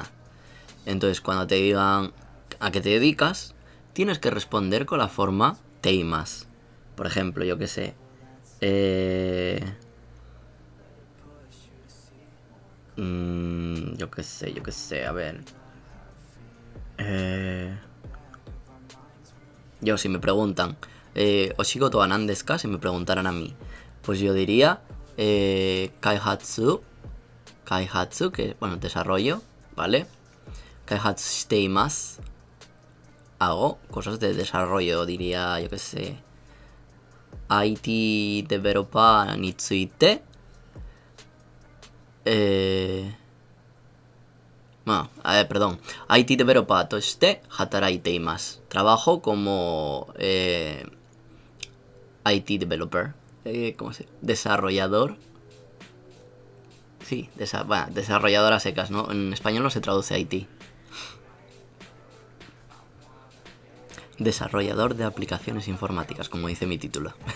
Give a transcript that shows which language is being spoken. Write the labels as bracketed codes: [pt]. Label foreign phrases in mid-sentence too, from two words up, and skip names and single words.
[es] Entonces, cuando te digan a qué te dedicas, tienes que responder con la forma teimas. Por ejemplo, yo qué sé. Yo qué sé, a ver. Yo, si me preguntan, [ja] お仕事は何ですか? [es] Si me preguntaran a mí, pues yo diría Kaihatsu, que bueno, desarrollo, ¿vale? [ja] 開発しています. [es] Hago cosas de desarrollo, diría, yo qué sé, [en] IT developer [ja] について. [es] Perdón. [en] IT developer [ja] として働いています. [es] Trabajo como [en] IT developer. [es] ¿Cómo se? Desarrollador. Sí, desarrollador a secas, ¿no? En español no se traduce IT. Desarrollador de aplicaciones informáticas, como dice mi título.